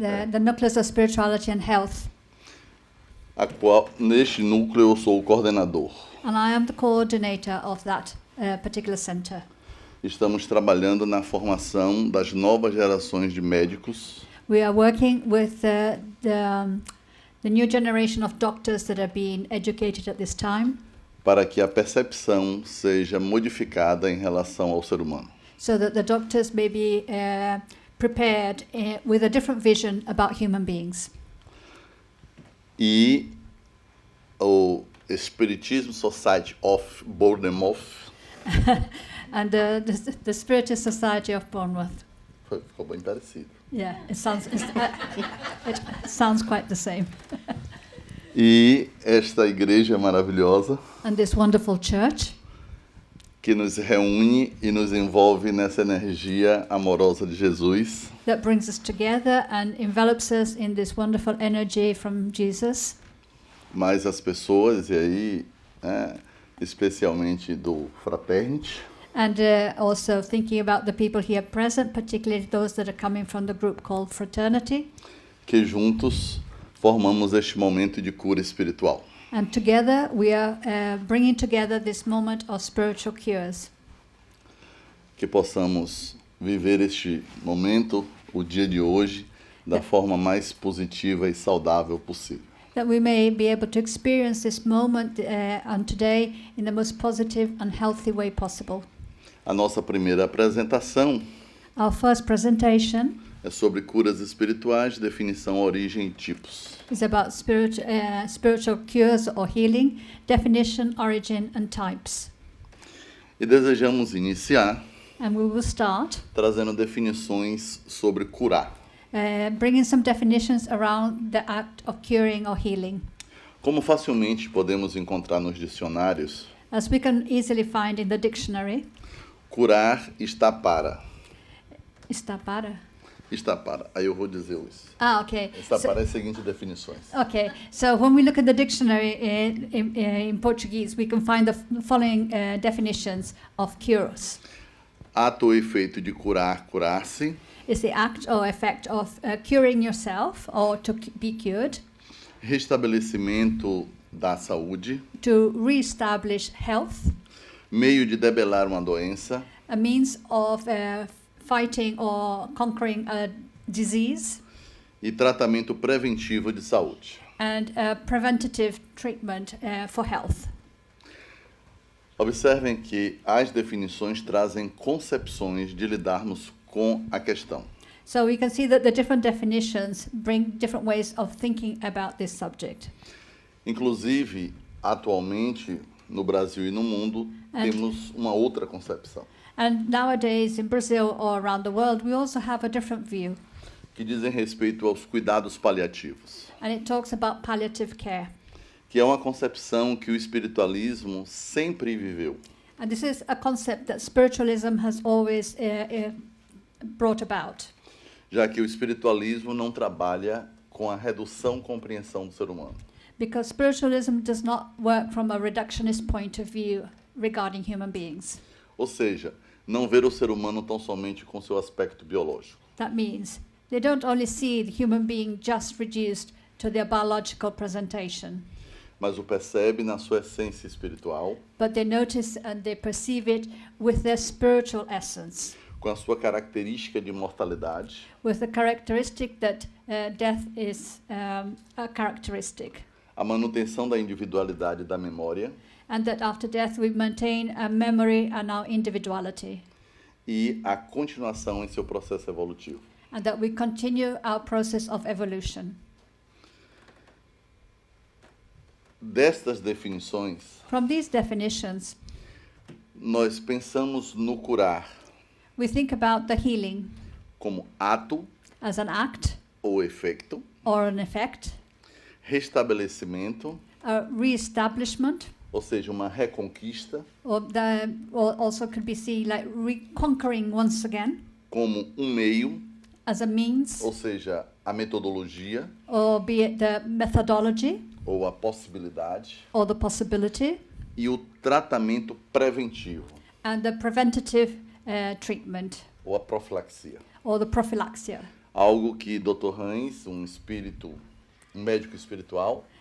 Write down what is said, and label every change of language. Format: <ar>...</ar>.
<en>the Nucleus of Spirituality and Health.</en> <pt>A qual, neste núcleo, eu sou o coordenador.</pt> <en>And I am the coordinator of that particular center.</en> <pt>Estamos trabalhando na formação das novas gerações de médicos</pt> <en>We are working with the new generation of doctors that are being educated at this time</en> <pt>para que a percepção seja modificada em relação ao ser humano.</pt> <en>so that the doctors may be prepared with a different vision about human beings.</en> <pt>E o Spiritist Society of Bournemouth</pt> <en>And the Spiritist Society of Bournemouth.</en> <pt>ficou bem parecido.</pt> <en>Yeah, it sounds quite the same.</en> <pt>E esta igreja maravilhosa</pt> <en>And this wonderful church</en> <pt>que nos reúne e nos envolve nessa energia amorosa de Jesus,</pt> <en>that brings us together and envelops us in this wonderful energy from Jesus.</en> <pt>mas as pessoas, e aí, especialmente do Fraternity,</pt> <en>And also thinking about the people here present, particularly those that are coming from the group called Fraternity.</en> <pt>que juntos formamos este momento de cura espiritual.</pt> <en>And together we are bringing together this moment of spiritual cures.</en> <pt>Que possamos viver este momento, o dia de hoje, da forma mais positiva e saudável possível.</pt> <en>That we may be able to experience this moment and today in the most positive and healthy way possible.</en> <pt>A nossa primeira apresentação</pt> <en>Our first presentation</en> <pt>é sobre curas espirituais, definição, origem e tipos.</pt> <en>is about spiritual cures or healing, definition, origin, and types.</en> <pt>E desejamos iniciar</pt> <en>And we will start</en> <pt>trazendo definições sobre curar.</pt> <en>bringing some definitions around the act of curing or healing.</en> <pt>Como facilmente podemos encontrar nos dicionários,</pt> <en>As we can easily find in the dictionary,</en> <pt>curar está para. está para. Está para. Aí eu vou dizer isso.</pt> <en>Ah, okay.</en> <pt>Está</pt> <en>So-</en> <pt>para as seguintes definições.</pt> <en>Okay, so when we look at the dictionary in Portuguese, we can find the following definitions of cures.</en> <pt>Ato ou efeito de curar, curar-se.</pt> <en>It's the act or effect of curing yourself or to be cured,</en> <pt>Restabelecimento da saúde.</pt> <en>to re-establish health,</en> <pt>Meio de debelar uma doença.</pt> <en>a means of fighting or conquering a disease,</en> <pt>E tratamento preventivo de saúde.</pt> <en>and preventative treatment for health.</en> <pt>Observem que as definições trazem concepções de lidarmos com a questão.</pt> <en>So we can see that the different definitions bring different ways of thinking about this subject.</en> <pt>Inclusive, atualmente, no Brasil e no mundo,</pt> <en>And-</en> <pt>temos uma outra concepção,</pt> <en>And nowadays in Brazil or around the world, we also have a different view.</en> <pt>que dizem respeito aos cuidados paliativos,</pt> <en>And it talks about palliative care.</en> <pt>que é uma concepção que o espiritualismo sempre viveu,</pt> <en>And this is a concept that spiritualism has always brought about.</en> <pt>já que o espiritualismo não trabalha com a redução compreensão do ser humano,</pt> <en>Because spiritualism does not work from a reductionist point of view regarding human beings.</en> <pt>ou seja, não ver o ser humano tão somente com seu aspecto biológico,</pt> <en>That means they don't only see the human being just reduced to their biological presentation,</en> <pt>mas o percebe na sua essência espiritual,</pt> <en>but they notice and they perceive it with their spiritual essence,</en> <pt>com a sua característica de mortalidade,</pt> <en>with the characteristic that death is a characteristic,</en> <pt>a manutenção da individualidade e da memória</pt> <en>and that after death we maintain a memory and our individuality,</en> <pt>e a continuação em seu processo evolutivo.</pt> <en>and that we continue our process of evolution.</en> <pt>Destas definições,</pt> <en>From these definitions,</en> <pt>nós pensamos no curar</pt> <en>we think about the healing</en> <pt>como ato</pt> <en>as an act</en> <pt>ou efeito,</pt> <en>or an effect,</en> <pt>restabelecimento,</pt> <en>a re-establishment,</en> <pt>ou seja, uma reconquista,</pt> <en>or also could be seen like reconquering once again</en> <pt>como meio,</pt> <en>as a means,</en> <pt>ou seja, a metodologia</pt> <en>or be it the methodology</en> <pt>ou a possibilidade,</pt> <en>or the possibility,</en> <pt>e o tratamento preventivo</pt> <en>and the preventative treatment</en> <pt>ou a profilaxia.</pt> <en>or the prophylaxia.</en> <pt>Algo que Dr. Hans, um médico espiritual,</pt>